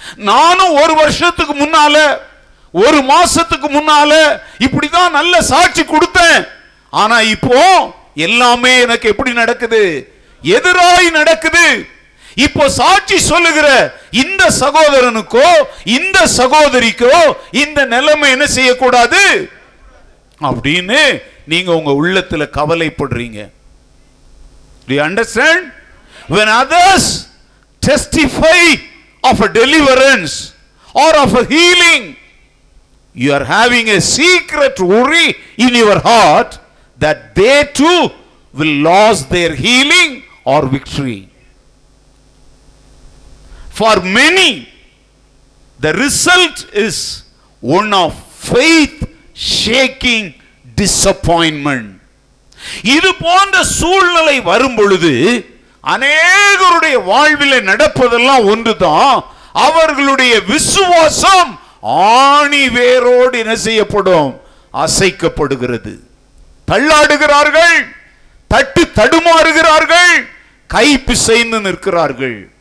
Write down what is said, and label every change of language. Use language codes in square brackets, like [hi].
[ta] நானும் ஒரு வருஷத்துக்கு முன்னால ஒரு மாசத்துக்கு முன்னால இப்படிதான் நல்ல சாட்சி கொடுத்தேன், ஆனா இப்போ எல்லாமே எனக்கு எப்படி நடக்குது, எதிராய் நடக்குது. இப்போ சாட்சி சொல்லுகிற இந்த சகோதரனுக்கோ இந்த சகோதரிக்கோ இந்த நிலைமை என்ன செய்யக்கூடாது அப்படின்னு நீங்க உங்க உள்ளத்துல கவலைப்படுறீங்க. [en] Do you understand? When others testify of a deliverance or of a healing, you are having a secret worry in your heart that they too will lose their healing or victory. For many, the result is one of faith shaking disappointment. [ta] இது போன்ற சூழ்நிலை வரும் பொழுது அநேகருடைய வாழ்வில் நடப்பதெல்லாம் ஒன்றுதான், அவர்களுடைய விசுவாசம் ஆணி வேரோடு என்ன செய்யப்படும், அசைக்கப்படுகிறது. தள்ளாடுகிறார்கள், தட்டு தடுமாறுகிறார்கள், கை பிசைந்து நிற்கிறார்கள்.